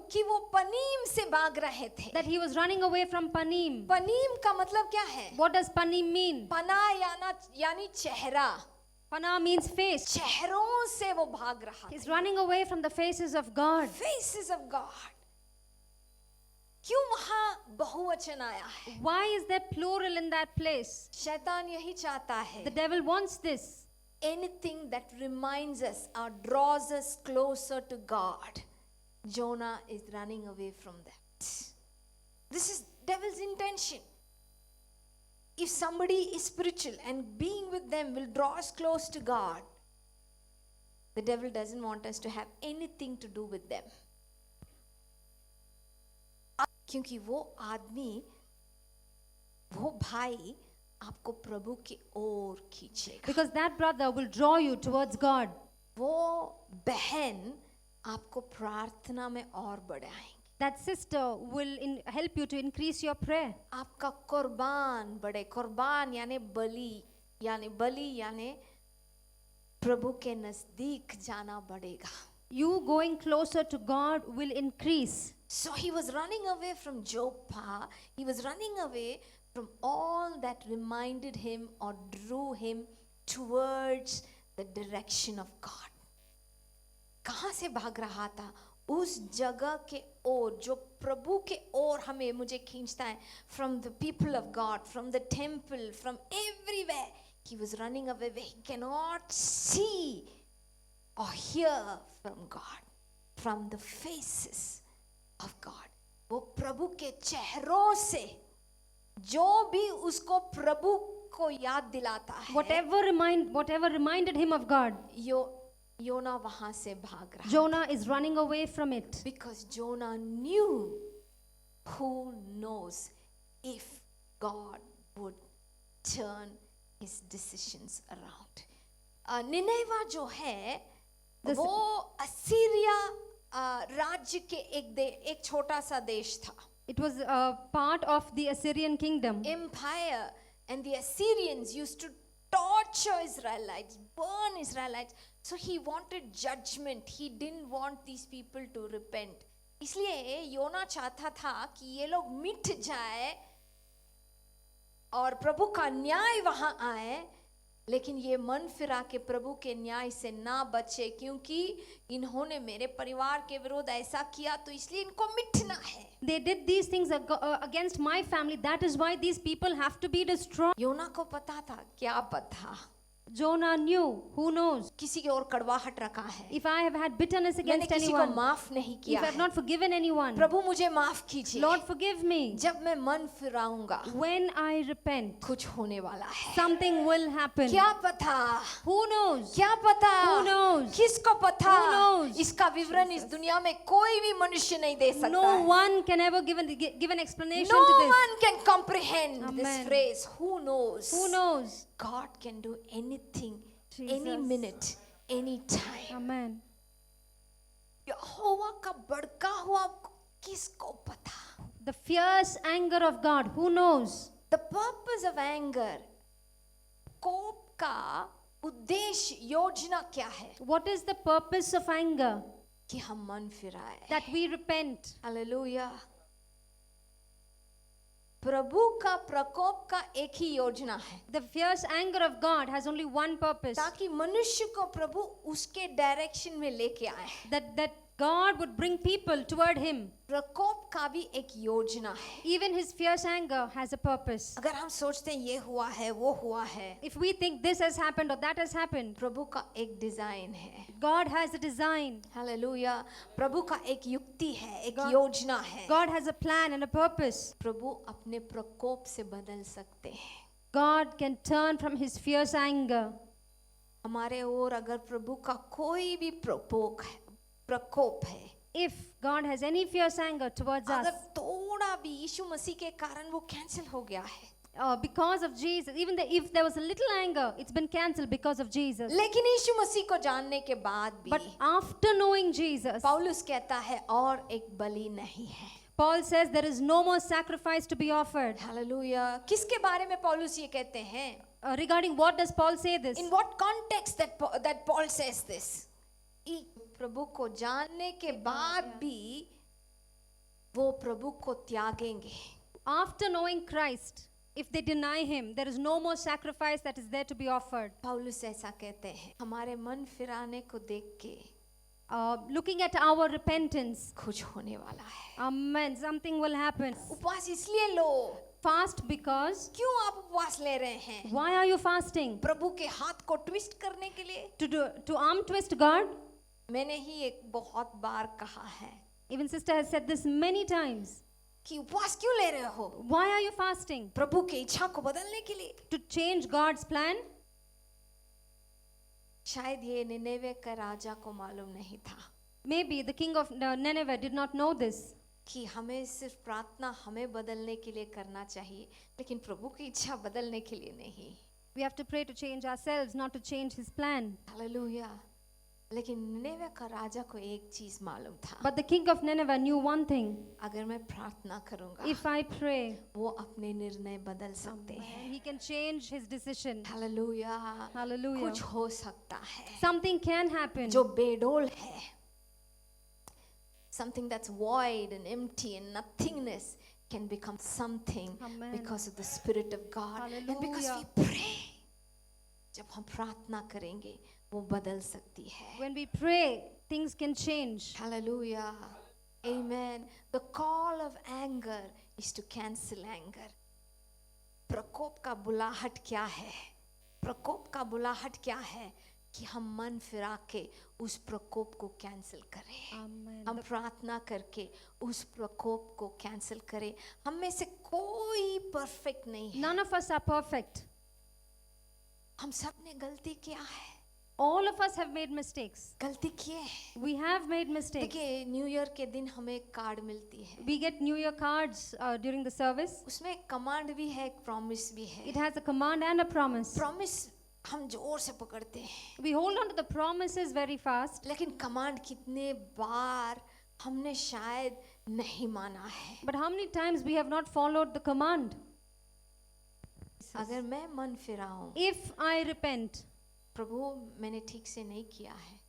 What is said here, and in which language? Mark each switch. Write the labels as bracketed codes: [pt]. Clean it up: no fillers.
[hi] कि वो पनीम से भाग रहे थे. [en] that he was running away from Panim. [hi] पनीम का मतलब क्या है? [en] What does Panim mean? [hi] पना यानी चेहरा. [en] Pana means face. [hi] चेहरों से वो भाग रहा [en] He's [hi] था. [en] running away from the faces of God. Faces of God. [hi] क्यों वहाँ बहुवचन आया है? [en] Why is there plural in that place? [hi] शैतान यही चाहता है. [en] The devil wants this. Anything that reminds us or draws us closer to God. Jonah is running away from that. This is devil's intention. If somebody is spiritual and being with them will draw us close to God, the devil doesn't want us to have anything to do with them. [hi] क्योंकि वो आदमी, वो भाई आपको प्रभु की ओर खींचेगा. [en] Because that brother will draw you towards God. [hi] वो बहन आपको प्रार्थना में और बढ़ाएंगी. [en] That sister will help you to increase your prayer. [hi] आपका कुर्बान बढ़े. कुर्बान यानी बलि यानी प्रभु के नजदीक जाना बढ़ेगा. [en] You going closer to God will increase. So he was running away from Joppa. He was running away from all that reminded him or drew him towards the direction of God. [hi] कहाँ से भाग रहा था? उस जगह के ओर जो प्रभु के ओर मुझे खींचता है. [en] From the people of God, from the temple, from everywhere. He was running away where he cannot see or hear from God, from the faces of God. [hi] वो प्रभु के चेहरों से जो भी उसको प्रभु को याद दिलाता है. [en] Whatever reminded him of God, [hi] योना वहां से भाग रहा. [en] Jonah is running away from it. Because Jonah knew, who knows if God would turn his decisions around. [hi] Nineveh जो है वो असीरिया राज्य के एक छोटा सा देश था. [en] It was a part of the Assyrian kingdom. Empire, and the Assyrians used to torture Israelites, burn Israelites. So he wanted judgment. He didn't want these people to repent. [hi] इसलिए योना चाहता था कि ये लोग मिट जाए और प्रभु का न्याय वहां आए. लेकिन ये मन फिरा के प्रभु के न्याय से ना बचे, क्योंकि इन्होंने मेरे परिवार के विरोध ऐसा किया तो इसलिए इनको मिटना है. [en] They did these things against my family. That is why these people have to be destroyed. [hi] योना को पता था. क्या पता? [en] Jonah knew. Who knows? [hi] किसी की ओर कड़वाहट रखा है. [en] If I have had bitterness [hi] मैंने [en] against [hi] किसी को [en] anyone, [hi] माफ नहीं [en] if [hi] किया [en] I have [hi] है. [en] not forgiven anyone, [hi] प्रभु मुझे माफ कीजिए. [en] Lord forgive me. [hi] जब मैं मन फिराऊंगा [en] When I repent, [hi] कुछ होने वाला है. [en] something will happen. [hi] क्या पता? [en] Who knows? [hi] क्या पता? [en] Who knows? [hi] किसको पता? [en] Who knows? [hi] इसका विवरण इस दुनिया में कोई भी मनुष्य नहीं दे सकता [en] No [hi] है. [en] one can ever give an explanation No to this. one can comprehend this Amen. phrase. Who knows? Who knows? God can do anything, Jesus. any minute, any time. Amen. [hi] यहोवा का भड़का हुआ किसको पता? [en] The fierce anger of God. Who knows? The purpose of anger, [hi] कोप का उद्देश्य, योजना क्या है? [en] What is the purpose of anger? [hi] कि हम मन फिराए. [en] That we repent. [hi] हालेलुया. प्रभु का प्रकोप का एक ही योजना है, [en] The fierce anger of God has only one purpose. [hi] ताकि मनुष्य को प्रभु उसके डायरेक्शन में लेके आए. [en] That God would bring people toward him. [hi] प्रकोप का भी एक योजना है. [en] Even his fierce anger has a purpose. [hi] अगर हम सोचते हैं ये हुआ है वो हुआ है, [en] If we think this has happened or that has happened, [hi] प्रभु का एक डिजाइन है. [en] God has a design. [hi] Hallelujah. प्रभु का एक युक्ति है, एक [en] God- [hi] योजना है. [en] God has a plan and a purpose. [hi] प्रभु अपने प्रकोप से बदल सकते हैं. [en] God can turn from his fierce anger. [hi] हमारे ओर अगर प्रभु का कोई भी प्रकोप है, [en] If God has any fierce anger towards [hi] अगर [en] us, [hi] थोड़ा भी यीशु मसीह के कारण वो कैंसिल हो गया है, [en] because of Jesus, even if there was a little anger, it's been cancelled because of Jesus. [hi] लेकिन यीशु मसीह को जानने के बाद भी [en] But after knowing Jesus, [hi] पौलुस कहता है और एक बलि नहीं है. [en] Paul says there is no more sacrifice to be offered. [hi] Hallelujah. किसके बारे में पौलुस ये कहते हैं? [en] Regarding what does Paul say this? In what context that Paul says this? [hi] प्रभु को जानने के बाद भी वो प्रभु को त्यागेंगे. [en] After knowing Christ, if they deny him, there is no more sacrifice that is there to be offered. [hi] पौलुस ऐसा कहते हैं. हमारे मन फिराने को देख के [en] Looking at our repentance, [hi] कुछ होने वाला है. [en] amen, something will happen. [hi] उपवास इसलिए लो. [en] Fast because, [hi] क्यों आप उपवास ले रहे हैं? [en] why are you fasting? [hi] प्रभु के हाथ को ट्विस्ट करने के लिए? [en] To arm twist God? [hi] मैंने ही एक बहुत बार कहा है [en] Even sister has said this many times. [hi] कि उपवास क्यों ले रहे हो? [en] Why are you fasting? [hi] प्रभु की इच्छा को बदलने के लिए. [en] To change God's plan? [hi] शायद ये निनेवे का राजा को मालूम नहीं था [en] Maybe the king of Nineveh did not know this. [hi] कि हमें सिर्फ प्रार्थना हमें बदलने के लिए करना चाहिए, लेकिन प्रभु की इच्छा बदलने के लिए नहीं. [en] We have to pray to change ourselves, not to change his plan. [hi] Hallelujah. लेकिन निनेवे का राजा को एक चीज मालूम था. [en] But the king of Nineveh knew one thing. [hi] अगर मैं प्रार्थना करूंगा, [en] If I pray, [hi] वो अपने निर्णय बदल सकते हैं. [en] he can change his decision. [hi] Hallelujah. [en] Hallelujah. [hi] कुछ हो सकता है [en] Something can happen. [hi] जो बेडोल है. [en] Something that's void and empty and nothingness can become something Amen. because of the Spirit of God and because Hallelujah. we pray. [hi] जब हम प्रार्थना करेंगे वो बदल सकती है. [en] When we pray, things can change. Hallelujah. Amen. The call of anger is to cancel anger. [hi] प्रकोप का बुलाहट क्या है? प्रकोप का बुलाहट क्या है? कि हम मन फिरा के उस प्रकोप को कैंसिल करें. [en] Amen. [hi] हम प्रार्थना करके उस प्रकोप को कैंसिल करें. हम में से कोई परफेक्ट नहीं है. [en] None of us are perfect. [hi] हम सब ने गलती किया है. [en] All of us have made mistakes. [hi] गलती किए हैं. [en] We have made mistakes. [hi] देखिए न्यू ईयर के दिन हमें एक कार्ड मिलती है. [en] We get New Year cards during the service. [hi] उसमें एक कमांड भी है, एक प्रॉमिस भी है. [en] It has a command and a promise. [hi] Promise हम जोर से पकड़ते हैं, [en] We hold on to the promises very fast. [hi] लेकिन कमांड कितने बार हमने शायद नहीं माना है. [en] But how many times we have not followed the command? [hi] अगर मैं मन फिराऊं, [en] If I repent, [hi] प्रभु मैंने ठीक से नहीं किया है,